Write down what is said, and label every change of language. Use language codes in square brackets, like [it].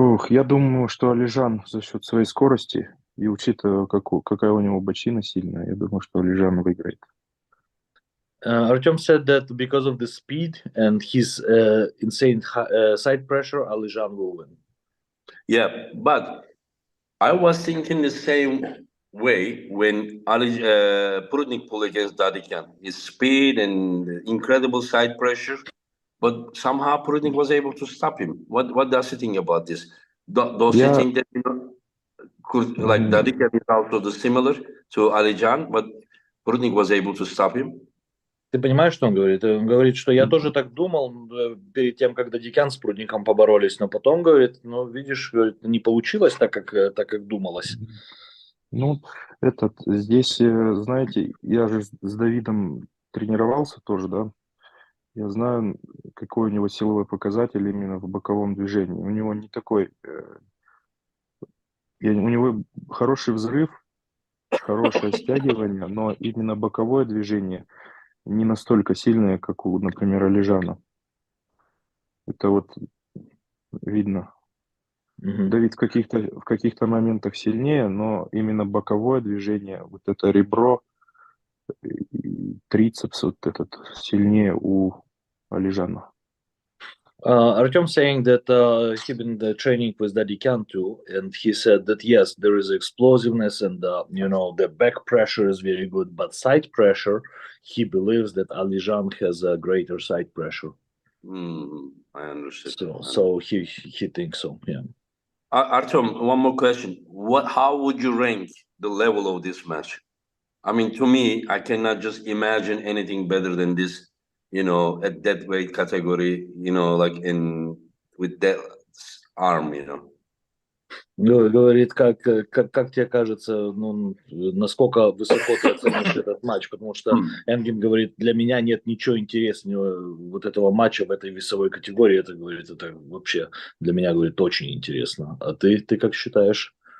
[ru] Я думаю, что Алижан за счет своей скорости и учитывая, какая у него бочина сильная, я думаю, что Алижан выиграет. [en] Artem said that because of the speed and his insane side pressure, Alijan will win. Yeah, but I was thinking the same way when Prudnik pulled against Dadikan. His speed and incredible side pressure, but somehow Prudnik was able to stop him. What does he think about this? Does he think that like Dadikan is also similar to Alijan, but Prudnik was able to stop him? [ru] Ты понимаешь, что он говорит? Он говорит, что я тоже так думал перед тем, как Дадикян с Прудником поборолись, но потом, говорит, видишь, говорит, не получилось так, как думалось. Ну, здесь, знаете, я же с Давидом тренировался тоже, да. Я знаю, какой у него силовой показатель именно в боковом движении. У него не такой... у него хороший взрыв, хорошее стягивание, но именно боковое движение не настолько сильное, как у, например, Алижана. Это вот видно. Давид в каких-то моментах сильнее, но именно боковое движение, вот это ребро, трицепс вот этот сильнее у Алижана. [en] Artem saying that he been training with Dadikan too, and he said that yes, there is explosiveness and the back pressure is very good, but side pressure, he believes that Alijan has a greater side pressure. I understand. So he thinks so. Yeah. Artem, one more question. How would you rank the level of this match? I mean, to me, I cannot just imagine anything better than this. At that weight category, like with that arm, [ru] Говорит, как тебе кажется, насколько высоко ты оценишь этот матч, потому что Энгин говорит, для меня нет ничего интереснее вот этого матча в этой весовой категории. Это, говорит, это вообще для меня, говорит, очень интересно. А ты как считаешь?